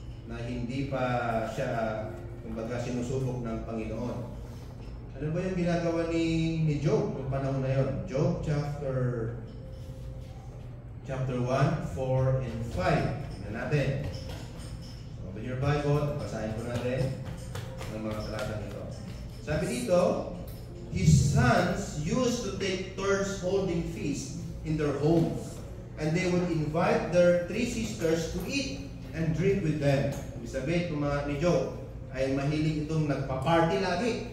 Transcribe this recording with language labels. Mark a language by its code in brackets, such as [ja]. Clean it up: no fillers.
[tl] Na hindi pa siya, kumbaga, sinusubok ng Panginoon. Ano ba yung ginagawa ni Job nung panahon na yon? Job chapter 1, 4 and 5. Tingnan natin. [en] Open your Bible, [tl] basahin po natin ng mga talatang ito. Sabi dito, [en] his sons used to take turns holding feast in their homes, and they would invite their 3 sisters to eat and drink with them. [tl] Ibig sabihin, kung mga ni Job ay mahilig itong nagpa-party lagi.